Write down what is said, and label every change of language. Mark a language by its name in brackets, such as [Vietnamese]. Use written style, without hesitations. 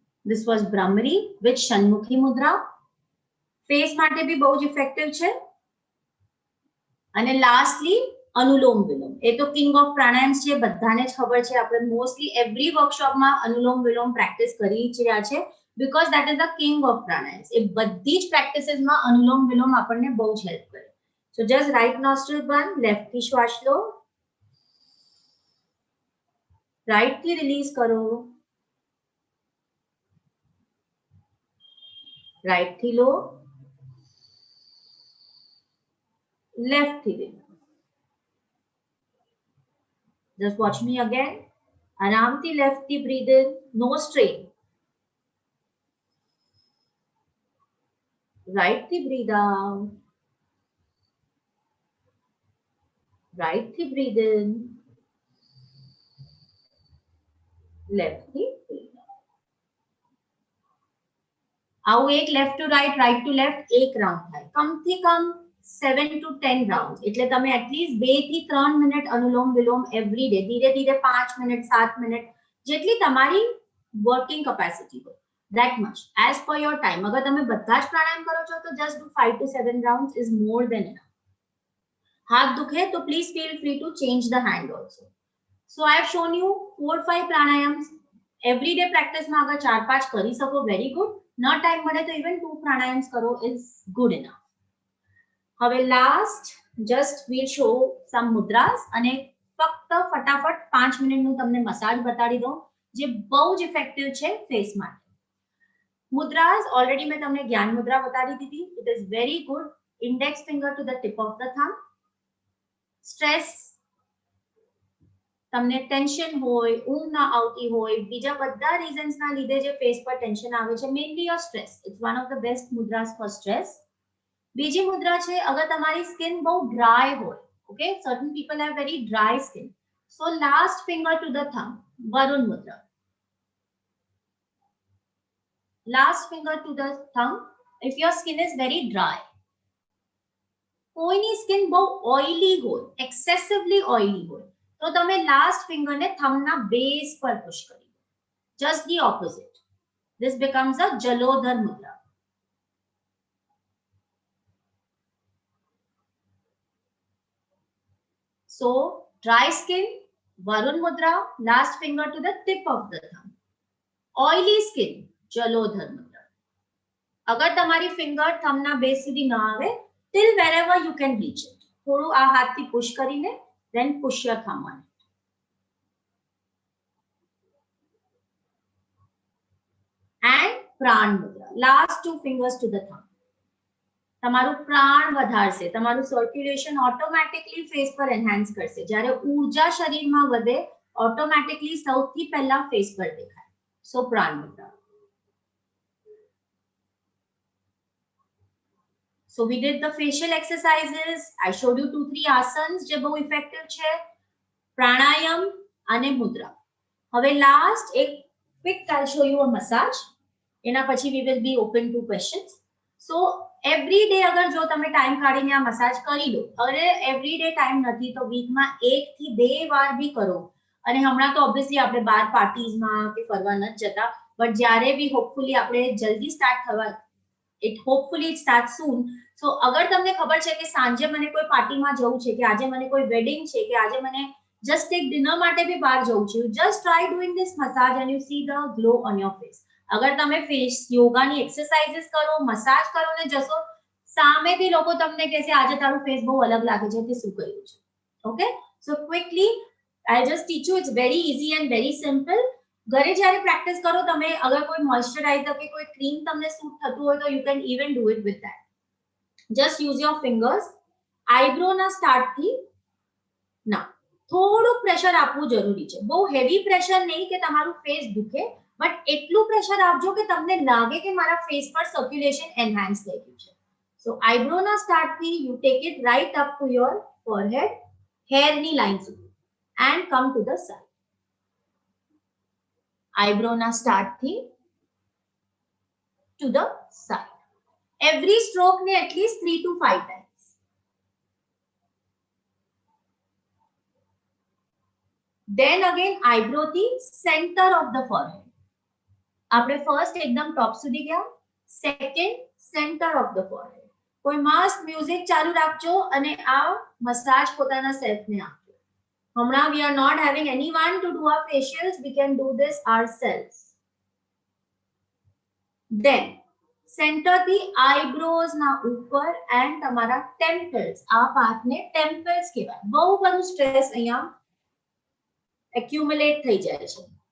[English] This was Brahmari with Shanmukhi Mudra. [Gujarati] Face માટે બી બહુ જ ઇફેક્ટિવ છે. અને લાસ્ટલી અનુલોમ વિલોમ. એ તો કિંગ ઓફ પ્રાણાયામ્સ છે, બધાને જ ખબર છે. આપણે મોસ્ટલી એવરી વર્કશોપમાં અનુલોમ વિલોમ પ્રેક્ટિસ કરી જ રહ્યા છે [English] Because that is the king of pranayams. [Gujarati] એ બધી જ પ્રેક્ટિસીસમાં અનુલોમ વિલોમ આપણને બહુ જ હેલ્પ કરે. સો જસ્ટ રાઈટ નોસ્ટ્રિલ બંધ, લેફ્ટ થી શ્વાસ લો, રાઈટ થી રિલીઝ કરો, રાઈટ થી લો, લેફ્ટ થી release. [English] Just watch me again. [Gujarati] આરામથી [English] Left થી breathe in, no strain. Right થી breathe out. Right થી breathe in. Left થી breathe out. [Gujarati] આવું એક left to right, right to left એક રાઉન્ડ થાય. કમથી કમ 7 to 10 રાઉન્ડ. એટલે તમે એટલીસ્ટ 2 થી 3 મિનિટ અનુલોમ વિલોમ એવરી ડે, ધીરે ધીરે 5 મિનિટ 7 મિનિટ જેટલી તમારી વર્કિંગ કેપેસિટી હોય [English] that much as per your time. [Gujarati] અગર તમે બધા જ પ્રાણાયામ કરો છો તો [English] just do 5 to 7 rounds is more than enough. [Gujarati] હાથ દુખે તો [English] please feel free to change the hand also. So I have shown you 4-5 pranayams. [Gujarati] everyday practice માં અગર 4-5 કરી શકો [English] very good. [Gujarati] ન ટાઈમ મળે તો even 2 પ્રાણાયામ્સ કરો [English] is good enough. [Gujarati] હવે લાસ્ટ જસ્ટ વીલ શો સમ મુદ્રાસ અને ફક્ત ફટાફટ 5 મિનિટનું તમને મસાજ બતાડી દઉં જે બહુ જ ઇફેક્ટિવ છે ફેસ માટે. મુદ્રાસ ઓલરેડી મેં તમને જ્ઞાન મુદ્રા બતાડી દીધી. [English] It is very good. Index finger to the tip of the thumb. [Gujarati] Stress, તમને ટેન્શન હોય, ઊંઘ ના આવતી હોય, બીજા બધા રીઝન્સના લીધે જે ફેસ પર ટેન્શન આવે છે, [English] Mainly your stress. It's one of the best mudras for stress. [Gujarati] બીજી મુદ્રા છે અગર તમારી સ્કિન બહુ ડ્રાય હોય, [English] Okay, certain people have very dry skin, so last finger to the thumb, Varun mudra. Last finger to the thumb if your skin is very dry. [Gujarati] કોઈની skin બહુ oily હોય, એક્સેસિવલી oily હોય, તો તમે લાસ્ટ ફિંગરને થંબના બેઝ પર push કરી દો. [English] Just the opposite. This becomes a Jalodhar mudra. So, dry skin, Varun mudra, last finger to the tip of the thumb. Oily skin, Jalodhar mudra. [Gujarati] अगर તમારી ફિંગર થંબના બેઝ સુધી ન આવે, [English] till wherever you can reach it. [Gujarati] થોડું આ હાથથી push કરીને, [English] then push your thumb on it. And prana mudra, last two fingers to the thumb. [Gujarati] તમારું પ્રાણ વધારશે, તમારું સર્ક્યુલેશન ઓટોમેટિકલી ફેસ પર એન્હાન્સ કરશે. જ્યારે ઊર્જા શરીરમાં વધે, ઓટોમેટિકલી સૌથી પહેલા ફેસ પર દેખાય. સો પ્રાણ મુદ્રા. [English] So we did the facial exercises. I showed you 2-3 asanas [Gujarati] જે બહુ ઇફેક્ટિવ છે, [English] પ્રાણાયામ અને મુદ્રા. [Gujarati] હવે લાસ્ટ એક quick [English] I'll show you a massage. [Gujarati] એના પછી [English] we will be open to questions. [Gujarati] So every day અગર જો તમે ટાઈમ કાઢીને આ મસાજ કરી લો, અરે every day ટાઈમ નથી તો વીકમાં 1 થી 2 વાર બી કરો. અને હમણાં તો ઓબ્વિયસલી આપણે બહાર પાર્ટીઝમાં કે ફરવા ન જતા, બટ જ્યારે બી હોપફુલી આપણે જલ્દી સ્ટાર્ટ થવા, [English] it hopefully it starts soon. [Gujarati] So અગર તમને ખબર છે કે સાંજે મને કોઈ પાર્ટીમાં જવું છે, કે આજે મને કોઈ વેડિંગ છે, કે આજે મને જસ્ટ એક ડિનર માટે બી બહાર જવું છે, [English] just try doing this massage and you see the glow on your face. [Gujarati] અગર તમે ફેસ યોગાની એક્સરસાઇઝીસ કરો, મસાજ કરો ને જશો, સામેથી લોકો તમને કહેશે આજે તારું ફેસ બહુ અલગ લાગે છે, તે શું કર્યું છે. [English] Okay, so quickly I just teach you, it's very easy and very simple. [Gujarati] ઘરે જ્યારે પ્રેક્ટિસ કરો તમે, અગર કોઈ મોઇસ્ચરાઇઝર કે કોઈ ક્રીમ તમને સૂટ થતું હોય તો [English] you can even do it with that. Just use your fingers. [Gujarati] Eyebrow ના સ્ટાર્ટ થી ના થોડું પ્રેશર આપવું જરૂરી છે. બહુ હેવી પ્રેશર નહીં કે તમારું ફેસ દુખે, બટ એટલું પ્રેશર આપજો કે તમને લાગે કે મારા ફેસ પર સર્ક્યુલેશન એન્હાન્સ થઈ ગયું છે. [English] so eyebrow ના start થી you take it right up to your forehead, [Gujarati] hair ની લાઈન સુધી, [English] and come to the side. Eyebrow na start thi to the side. Every stroke ne at least 3 to 5 times. Then again eyebrow thi center of the forehead. [Gujarati] આપણે first એકદમ ટોપ સુધી ગયા, [English] second center of the forehead. [Gujarati] કોઈ મસ્ત music ચાલુ રાખજો અને આ મસાજ પોતાના સેલ્ફ ને આપજો. હમણાં [English] we are not having anyone to do our facials, we can do this ourselves. Then center the eyebrows [Gujarati] na ઉપર and તમારા temples, આ પાર્ટ ને temples કહેવાય. બહુ બધું સ્ટ્રેસ અહીંયા accumulate થઈ જાય છે.